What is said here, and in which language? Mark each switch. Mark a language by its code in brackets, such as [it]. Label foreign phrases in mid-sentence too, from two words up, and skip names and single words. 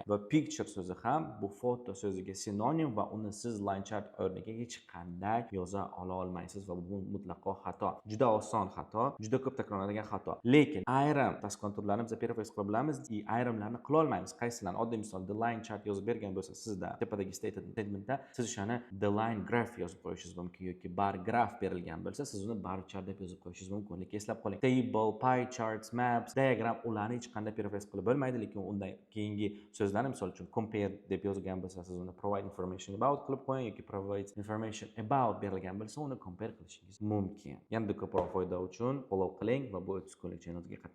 [uz] Va picture so'zi ham bu foto so'ziga sinonim va uni siz [en] line chart [uz] o'rniga hech qanday yoza olmaysiz va bu mutlaqo xato. Juda oson xato, juda ko'p takrorlanadigan xato. Lekin ayrim task turlarini biz paraphrase qila bilamiz, ayrimlarni qila olmaymiz. Qaysilarni? Oddiy misol, [en] the line chart [uz] yozib bergan bo'lsa sizda tepadagi statementda siz o'shani [en] the line graph [uz] yozib qo'yishingiz mumkin yoki [en] bar graph [uz] berilgan bo'lsa siz uni [en] bar chart [uz] deb yozib qo'yishingiz mumkin. Lekin eslab qoling, [en] table, pie charts, maps, diagram [uz] ularni hech qanday paraphrase qilib bo'lmaydi, lekin undan keyingi so'zlarni misol uchun compare deb yozgan bo'lsa siz uni [en] provide information about [uz] qilib qo'ying yoki [en] provide information about [uz] berilgan bo'lsa uni compare qilishingiz mumkin. Yanada ko'proq foyda uchun follow qiling va bu 30 kunlik challenge ga qatnashing.